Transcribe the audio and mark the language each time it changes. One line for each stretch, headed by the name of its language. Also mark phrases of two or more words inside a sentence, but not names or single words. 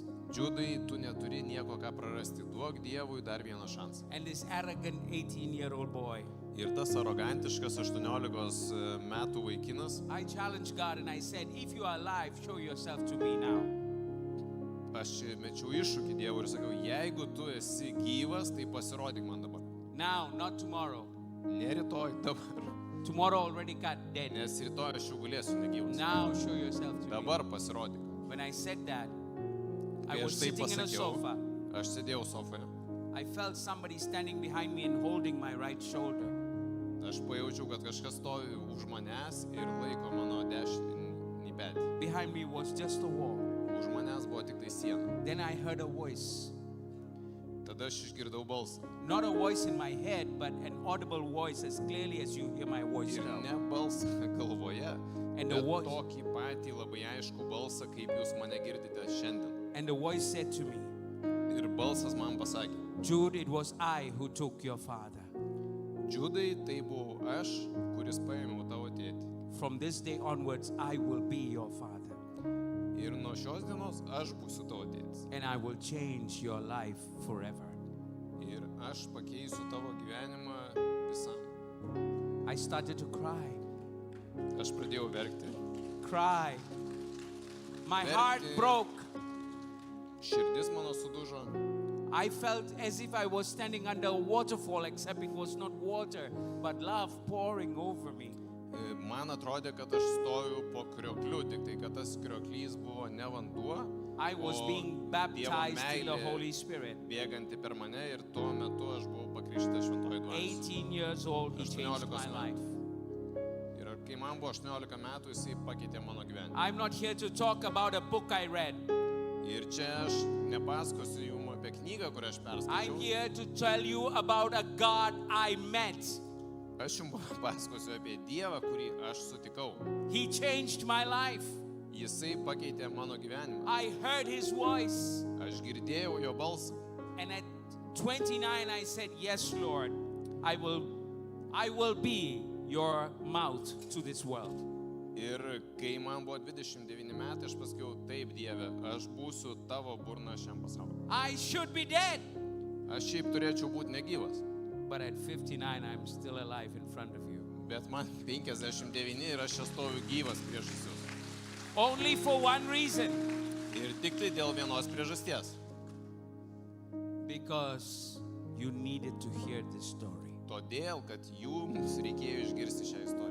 Lithuanian: Judai, tu neturi nieko ką prarasti. Duok Dievui dar vieną šansą.
English: And this arrogant 18-year-old boy,
Lithuanian: Ir tas arogantiškas 18 metų vaikinas,
English: I challenged God and I said, if you are alive, show yourself to me now.
Lithuanian: aš mečiau iššūkį Dievui ir sakiau, jeigu tu esi gyvas, tai pasirodyk man dabar.
English: Now, not tomorrow.
Lithuanian: Ne rytoj, dabar.
English: Tomorrow already got dead.
Lithuanian: Nes rytoj aš jau galėsiu negyvas.
English: Now show yourself to me.
Lithuanian: Dabar pasirodyk.
English: When I said that, I
Lithuanian: Kai
English: was
Lithuanian: aš tai
English: sitting in a
Lithuanian: pasakiau,
English: sofa.
Lithuanian: aš sėdėjau sofoje.
English: I felt somebody standing behind me and holding my right shoulder.
Lithuanian: Aš pajaučiau, kad kažkas stovi už manęs ir laiko mano dešinį petį.
English: Behind me was just a wall.
Lithuanian: Už manęs buvo tik tai siena.
English: Then I heard a voice.
Lithuanian: Tada aš išgirdau balsą.
English: Not a voice in my head, but an audible voice as clearly as you hear my voice
Lithuanian: Ir
English: now.
Lithuanian: ne balsą galvoje,
English: And the
Lithuanian: bet
English: voice-
Lithuanian: tokį patį labai aišku balsą, kaip jūs mane girdite šiandien.
English: And the voice said to me,
Lithuanian: Ir balsas man pasakė,
English: Jude, it was I who took your father.
Lithuanian: Judai, tai buvau aš, kuris paėmiau tavo tėtį.
English: From this day onwards, I will be your father.
Lithuanian: Ir nuo šios dienos aš būsiu tavo tėtis.
English: And I will change your life forever.
Lithuanian: Ir aš pakeisiu tavo gyvenimą visam.
English: I started to cry.
Lithuanian: Aš pradėjau verkti.
English: Cry. My
Lithuanian: Verkti.
English: heart broke.
Lithuanian: Širdis mano sudužo.
English: I felt as if I was standing under a waterfall, except it was not water, but love pouring over me.
Lithuanian: Man atrodė, kad aš stoju po kriokliu, tik tai, kad tas krioklys buvo ne vanduo,
English: I was
Lithuanian: o
English: being
Lithuanian: Dievo
English: baptized in the
Lithuanian: meilė
English: Holy Spirit.
Lithuanian: bėganti per mane ir tuo metu aš buvau pakrikštytas šventoji dvasia.
English: 18 years old, he changed
Lithuanian: 18
English: my
Lithuanian: metų.
English: life.
Lithuanian: Ir kai man buvo 18 metų, jisai pakeitė mano gyvenimą.
English: I'm not here to talk about a book I read.
Lithuanian: Ir čia aš nepasakosiu jums apie knygą, kurią aš
English: I'm
Lithuanian: perskaičiau.
English: here to tell you about a God I met.
Lithuanian: Aš jums pasakosiu apie Dievą, kurį aš sutikau.
English: He changed my life.
Lithuanian: Jisai pakeitė mano gyvenimą.
English: I heard his voice.
Lithuanian: Aš girdėjau jo balsą.
English: And at 29, I said, yes, Lord, I will be your mouth to this world.
Lithuanian: Ir kai man buvo 29 metai, aš pasakiau, taip Dieve, aš būsiu tavo burna šiam pasauliu.
English: I should be dead.
Lithuanian: Aš šiaip turėčiau būti negyvas.
English: But at 59, I'm still alive in front of you.
Lithuanian: Bet man 59 ir aš čia stoviu gyvas prieš jūs.
English: Only for one reason.
Lithuanian: Ir tik tai dėl vienos priežasties.
English: Because you needed to hear this story.
Lithuanian: Todėl, kad jums reikėjo išgirsti šią istoriją.